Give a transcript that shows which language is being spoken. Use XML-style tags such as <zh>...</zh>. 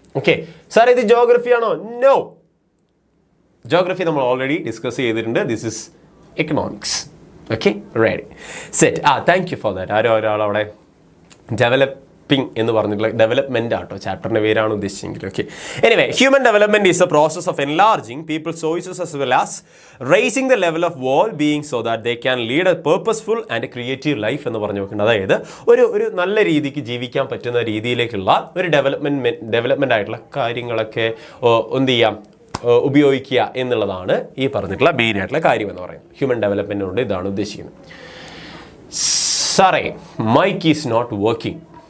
<ml>Okay sir, ഇത് geography ആണോ? No, geography നമ്മൾ ഓൾറെഡി ഡിസ്കസ് ചെയ്തിട്ടുണ്ട്.</ml> <en>This is economics. Okay, ready, set. Thank you for that.</en> <ml>ഒരാൾ അവിടെ ഡെവലപ്പിംഗ് എന്ന് പറഞ്ഞിട്ടുള്ള ഡെവലപ്മെൻ്റ് ആട്ടോ ചാപ്റ്ററിൻ്റെ പേരാണ് ഉദ്ദേശിച്ചെങ്കിൽ.</ml> <en>okay, anyway, human development is a process of enlarging people's choices as well as raising the level of well being so that they can lead a purposeful and a creative life</en> <ml>എന്ന് പറഞ്ഞു നോക്കുന്നത്. അതായത് ഒരു നല്ല രീതിക്ക് ജീവിക്കാൻ പറ്റുന്ന രീതിയിലേക്കുള്ള ഒരു ഡെവലപ്മെൻ്റ് ആയിട്ടുള്ള കാര്യങ്ങളൊക്കെ എന്ത് ചെയ്യാം, ഉപയോഗിക്കുക എന്നുള്ളതാണ് ഈ പറഞ്ഞിട്ടുള്ള മെയിൻ ആയിട്ടുള്ള കാര്യം എന്ന് പറയുന്നത്. ഹ്യൂമൻ ഡെവലപ്മെൻറ്റ് കൊണ്ട് ഇതാണ് ഉദ്ദേശിക്കുന്നത്. സാറേ,</ml> <en>Mike is not working.</en>